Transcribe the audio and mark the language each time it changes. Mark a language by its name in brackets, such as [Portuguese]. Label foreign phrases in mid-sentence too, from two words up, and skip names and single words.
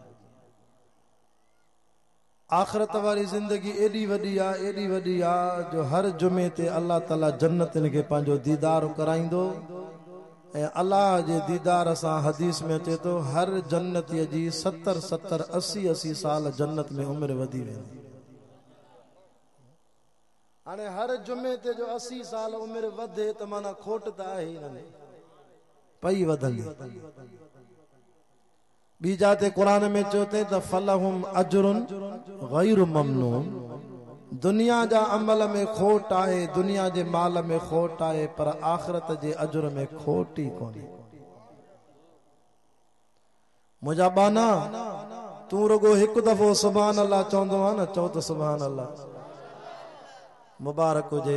[Sindhi] आखिरत वारी जिंदगी एडी वडी आ जो हर जुमे ते अल्लाह ताला जन्नतन के पंहिंजो दीदार कराईंदो ए अल्लाह जे दीदार सां हदीस में अचे तो हर जन्नतीअ जी 70 80 साल जन्नत में उम्र वधी वेंदी। हाणे हर जुमे ते जो 80 साल उम्र वधे त माना खोट त आहे ही न पई वधंदी। ॿी जाते कुरान में चोते त [Arabic] فلهم أجر غير ممنون. [Sindhi] दुनिया जा अमल में खोट आहे दुनिया जे माल में खोट आहे पर आखिरत जे अजर में खोट ही कोन्हे। मुझा बाना तू रुगो हिकु दफ़ो [Arabic] سبحان الله [Sindhi] चवंदो आहे न चओ त [Arabic] سبحان الله [Sindhi] मुबारक हुजे।